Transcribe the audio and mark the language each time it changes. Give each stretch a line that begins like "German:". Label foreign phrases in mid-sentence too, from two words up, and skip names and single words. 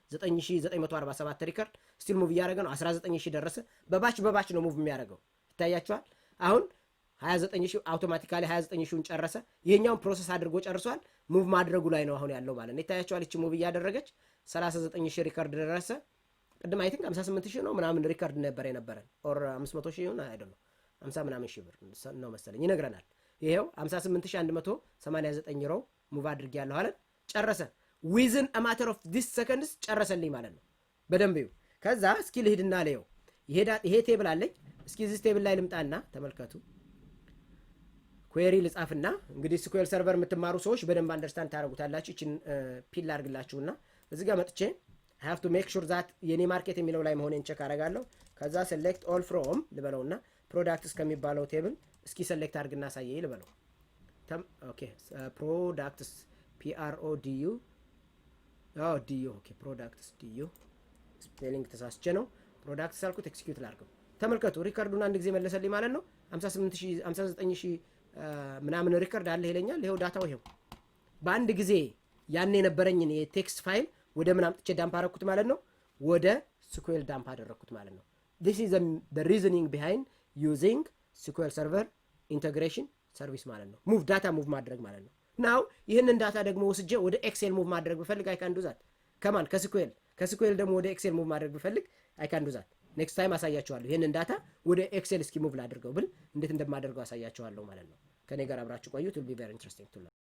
Amharic: 9947 ሪከርድ ስቲል ሙቭ እያደረገ ነው 19000 ደረሰ በባች ነው ሙቭ የሚያደርገው ይታያችኋል አሁን 29000 አውቶማቲካሊ 29000ን ጨረሰ ይሄኛውን ፕሮሰስ አድርጎ ጨርሷል ሙቭ ማድረጉ ላይ ነው አሁን ያለው ማለት ነው ይታያችኋል እቺ ሙቭ እያደረገች 39000 ሪከርድ ደረሰ ቅድም
English: I think
Amharic: 58000 ነው ምናምን ሪከርድ ነበር የነበረን ኦር 500000 ነው አይደለም 50 ምናምን ሺህ ብር ነው መሰለኝ ይነግረናል ይሄው 58189 ሮ ሙቭ አድርጊያለሁ አለ ጨረሰ
English: within a matter of this seconds
Amharic: ጨረሰልኝ ማለት ነው በደንብ ይው ከዛ እስኪ ልሂድና ለየው ይሄ ቴብል አለኝ እስኪ እዚህ ቴብል ላይ ልምጣና ተመልከቱ ኩዌሪ ልጻፍና እንግዲህ SQL ሰርቨር የምትማሩ ሰዎች በደንብ አንደርስታንድ ታረጉታላችሁ እቺን ፒል አድርግላችሁና እዚህ ጋር መጥቼ
English: I have to make sure that
Amharic: የኔ ማርኬት የሚለው ላይ መሆኔን ቼክ አደርጋለሁ ከዛ
English: select all from
Amharic: ልበለውና ፕሮዳክትስ ከሚባለው ቴብል እስኪ select አድርግና ሳየኝ ልበለው ኦኬ ፕሮዳክትስ PRODU ዲዩ ኦኬ ፕሮዳክትስ ዲዩ ስፔሊንግ ተሳስቼ ነው ፕሮዳክትስ አልኩት ኤክሲኪዩት ላድርገው ተመልከቱ ሪከርዱን አንድ ጊዜ መለሰልኝ ማለት ነው 59000 ምናምን ሪከርድ አለ ይለኛል ይሄው ዳታው ይሄው በአንድ ጊዜ ያን የነበረኝን የቴክስት ፋይል ወደ ምን አምጥቼ ዳምፕ አደረኩት ማለት ነው ወደ SQL ዳምፕ አደረኩት ማለት ነው
English: this is the reasoning behind using SQL server integration service
Amharic: ማለት ነው
English: move data
Amharic: ሙቭ ማድረግ ማለት ነው ናው ይሄንን ዳታ ደግሞ ወስጄ ወደ ኤክሴል ሙቭ ማድረግ ብፈልግ
English: I can do that
Amharic: ከማን ከስኩኤል ደግሞ ወደ ኤክሴል ሙቭ ማድረግ ብፈልግ
English: I can do that next time
Amharic: አሳያችኋለሁ ይሄንን ዳታ ወደ ኤክሴል እስኪ ሙቭ ላድርገው ብል እንዴት እንደማደርገው አሳያችኋለሁ ማለት ነው ከኔ ጋር አብራችሁ ቆዩ
English: it will be very interesting to learn